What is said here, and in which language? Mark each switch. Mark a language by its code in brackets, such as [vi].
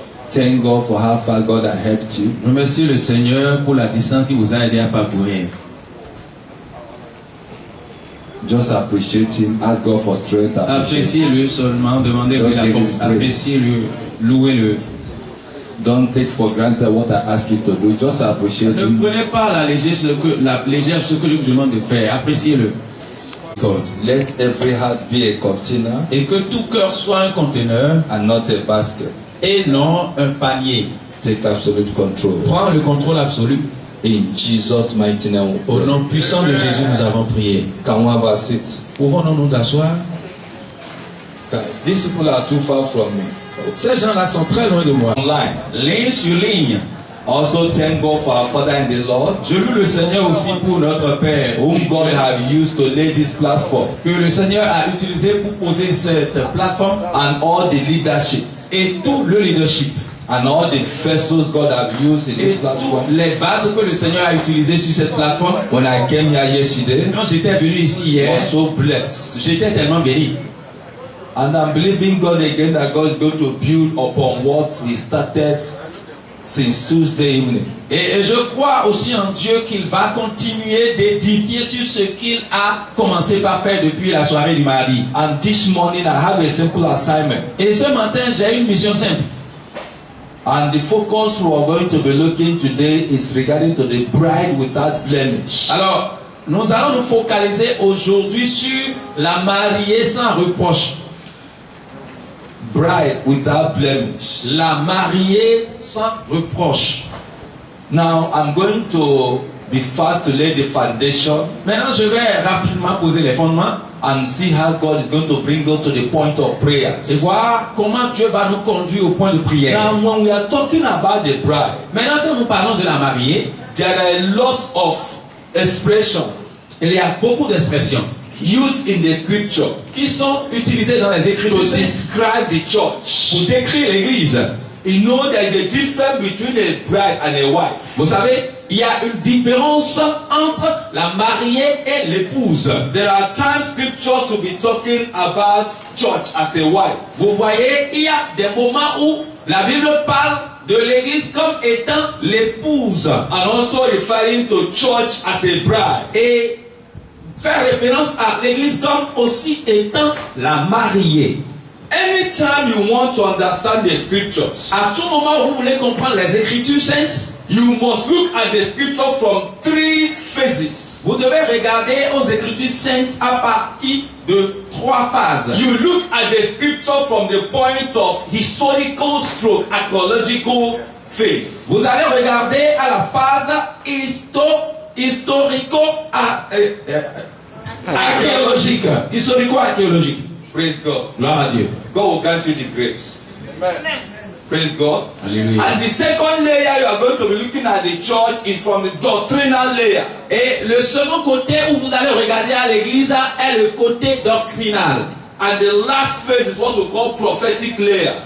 [en] Thank God for how far God has helped you. [fr] Remerciez le Seigneur pour la distance qui vous a aidé à parcourir. [en] Just appreciate Him. Ask God for strength. [fr] Appréciez-le seulement, demandez-lui la force. Appréciez-le, louez-le. [en] Don't take for granted what I ask you to do. Just appreciate [fr] Ne [en] Him. [fr] prenez pas à la légère ce que je vous demande de faire. Appréciez-le. [en] God, let every heart be a container [fr] Et que tout cœur soit un conteneur [en] and not a basket. [fr] et non un panier. [en] Take absolute control. [fr] Prends le contrôle absolu. [en] In Jesus' mighty name. [fr] Au nom puissant de Jésus, nous avons prié. [en] Can we have a seat? [fr] Pouvons-nous nous asseoir? [en] These people are too far from me. [fr] Ces gens-là sont très loin de moi. [en] Online. [fr] Ligne sur ligne. [en] Also thank God for our Father in the Lord, [fr] Je loue le Seigneur aussi pour notre Père, [en] whom God have used to lay this platform, [fr] que le Seigneur a utilisé pour poser cette plateforme [en] and all the leadership, [fr] et tout le leadership [en] and all the vessels God have used in [fr] et [en] this platform. [fr] toutes les bases que le Seigneur a utilisées sur cette plateforme. [en] When I came here yesterday, [fr] Quand j'étais venu ici [en] I [fr] hier, [en] was so blessed. [fr] j'étais tellement béni. [en] And I'm believing God again that God is going to build upon what He started since Tuesday evening. [fr] Et je crois aussi en Dieu qu'il va continuer d'édifier sur ce qu'il a commencé par faire depuis la soirée du mardi. [en] And this morning I have a simple assignment. [fr] Et ce matin, j'ai une mission simple. [en] And the focus we are going to be looking today is regarding to the bride without blemish. [fr] Alors, nous allons nous focaliser aujourd'hui sur la mariée sans reproche. [en] Bride without blemish. [fr] La mariée sans reproche. [en] Now I'm going to be fast to lay the foundation [fr] Maintenant, je vais rapidement poser les fondements [en] and see how God is going to bring us to the point of prayer. [fr] et voir comment Dieu va nous conduire au point de prière. [en] Now when we are talking about the bride, [fr] Maintenant, quand nous parlons de la mariée, [en] there are a lot of expressions [fr] il y a beaucoup d'expressions [en] used in the scripture [fr] qui sont utilisées dans les [en] to [fr] Écritures [en] describe the church. [fr] pour décrire l'Église. [en] You know there is a difference between a bride and a wife. [fr] Vous savez, il y a une différence entre la mariée et l'épouse. [en] There are times scriptures will be talking about church as a wife. [fr] Vous voyez, il y a des moments où la Bible parle de l'Église comme étant l'épouse [en] And also referring to church as a bride. [fr] et faire référence à l'Église comme aussi étant la mariée. [en] Anytime you want to understand the scriptures, [fr] À tout moment où vous voulez comprendre les Écritures saintes, [en] you must look at the scripture from three phases. [fr] vous devez regarder aux Écritures saintes à partir de trois phases. [en] You look at the scripture from the point of historical stroke archaeological phase. [fr] Vous allez regarder à la phase historico-archéologique. Historico-archéologique. [en] Praise God. [fr] Gloire à Dieu. [en] God will grant you the grace. Praise God. [fr] Alléluia. [en] And the second layer you are going to be looking at the church is from the doctrinal layer. [fr] Et le second côté où vous allez regarder à l'église est le côté doctrinal. [en] And the last phase is what we call prophetic layer.